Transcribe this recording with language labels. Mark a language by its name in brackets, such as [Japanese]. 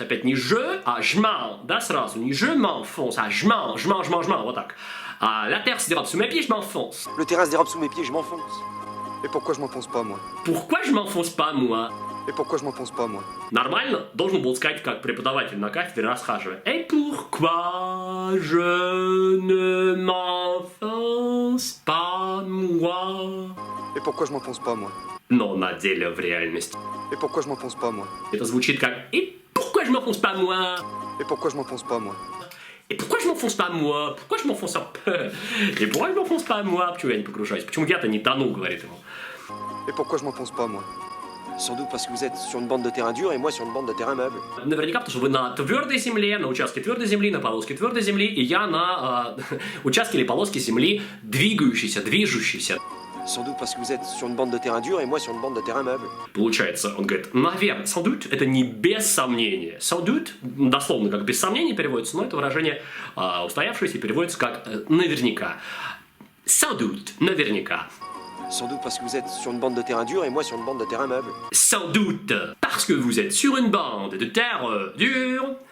[Russian] Опять не je, а je m'en, да, сразу. [French] Не je m'enfonce, а je m'en, [Russian] вот так. [French] La terre se dérobe sous mes pieds, je m'enfonce. Le terrain se dérobe sous mes pieds, je m'enfonce. Et pourquoi je m'enfonce pas, moi? Pourquoi je m'enfonce pas, moi? Et pourquoi je m'enfonce pas, moi? [Russian] Нормально? Должен был сказать, как преподаватель на кафедре расхаживая. [French] Et pourquoi je ne m'enfonce pas, moi? Et pourquoi je m'enfonce pas, moi? [Russian] Но на деле, в реальности, [French] Et pourquoi je m'enfonce pas, moi? [Russian] это звучит как [French] «Et pourquoi je m'enfonce pas, moi?» Et pourquoi je m'enfonce pas, moi? Et pourquoi je m'enfonce pas, moi? Pourquoi je m'enfonce pas? Et pourquoi je m'enfonce pas, moi? [Russian] Почему я не погружаюсь? Почему я-то не тону, говорит ему. [French] Et pourquoi je m'enfonce pas, moi? Sans doute parce que vous êtes sur une bande de terrain dur et moi sur une bande de terrain meuble. [Russian] Наверняка, потому что вы на твердой земле, на участке твердой земли, на полоске твердой земли, и я на участке или полоске земли движущейся. [French] Sans doute parce que vous êtes sur une bande de terrain dur et moi sur une bande de terrain meuble. [Russian] Получается, он говорит, наверное, sans doute, это не без сомнения. Sans doute, дословно как без сомнения переводится, но это выражение устоявшееся переводится как наверняка. Sans doute, наверняка. [French] Sans doute parce que vous êtes sur une bande de terrain dur et moi sur une bande de terrain meuble. Sans doute, parce que vous êtes sur une bande de terre dure